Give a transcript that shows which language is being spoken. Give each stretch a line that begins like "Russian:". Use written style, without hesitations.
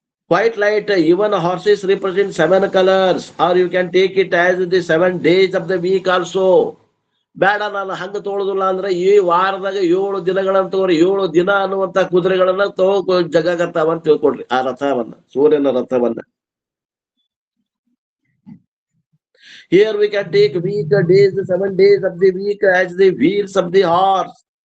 English: White light, even horses represent 7 colors, or you can take it as the 7 days of the week also.
Kannada: ಬೇಡ, ನಾನು ಹಂಗ ತಗೊಳುದಿಲ್ಲ ಅಂದ್ರೆ ಈ ವಾರದಾಗ 7 ದಿನಗಳನ್ನ ತಗೋರಿ. 7 ದಿನ ಅನ್ನುವಂತ ಕುದುರೆಗಳನ್ನ ತಗೋ ಜಗತ್ತಾವ ಅಂತ ತಿಳ್ಕೊಡ್ರಿ ಆ ರಥವನ್ನ, ಸೂರ್ಯನ ರಥವನ್ನ.
English: Here we can take week, days, 7 days of the week as the wheels of the horse.